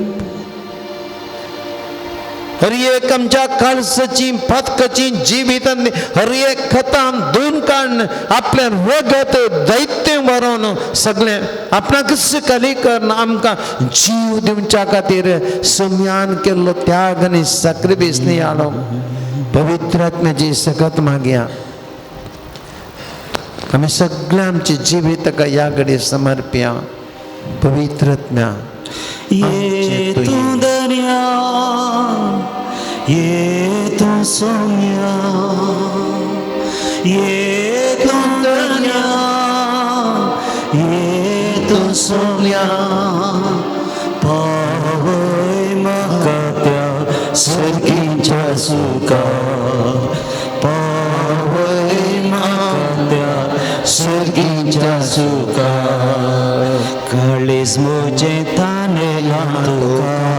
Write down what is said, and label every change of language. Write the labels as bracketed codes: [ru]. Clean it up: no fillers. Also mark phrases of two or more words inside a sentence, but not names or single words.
[kok] हर एक आमच्या काळजाची पातकाची जिवितांतली हर एक खतान धुवन काडून आपल्या रगत दैत्य व्हरून सगळे आपणाक खाली करून आमकां जीव दिवच्या खातीर सम्यान केल्लो त्याग आनी सॅक्रिफायस नियाळो पवित्र आत्म्याची सगत मागया. आमी सगळे आमचे जिवीत ताका ह्या घडये समर्पया. पवित्र आत्म्या ये तू दरिया ये तू सोम्या ये तू दरिया ये तू सोम्या पावय म्हाका त्या सर्गीच्या सुका पावय म्हाका त्या सर्गीच्या सुका काळीज म्हजें ताणेला तुका